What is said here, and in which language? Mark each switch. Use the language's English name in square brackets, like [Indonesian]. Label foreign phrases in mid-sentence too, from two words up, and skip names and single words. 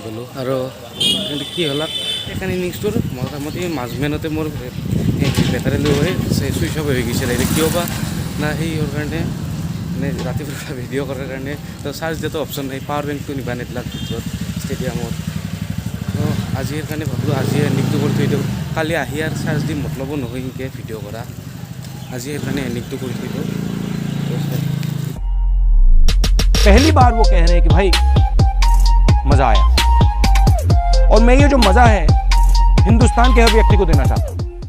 [Assamese] পালোঁ আৰু কিন্তু কি হ'ল সেইকাৰণে ইনিংছটোৰ মোটামুটি মাজমেনতে মোৰ বেটাৰী লৈ হৈ [English] switch off [Assamese] হৈ গৈছিলে এতিয়া কিয় বা না সেইৰ কাৰণে মানে ৰাতিপুৱা ভিডিঅ' কৰাৰ কাৰণে তো চাৰ্জ দিয়াটো অপশ্যন নাই [English] power bank [Assamese] নিবা নেদিলাক ভিতৰত ষ্টেডিয়ামত তো আজিৰ কাৰণে ভাবিলোঁ আজিয়ে এণ্ডিংটো কৰি থৈ দিওঁ কালি আহি আৰু চাৰ্জ দি মতলবো নহয় সেনেকৈ ভিডিঅ' কৰা আজি সেইকাৰণে এণ্ডিংটো কৰি থৈ দিওঁ [Hindi] पहली बार वो कह रहे हैं कि भाई मजा आया और मैं ये जो मजा है हिंदुस्तान के हर व्यक्ति को देना चाहता हूँ।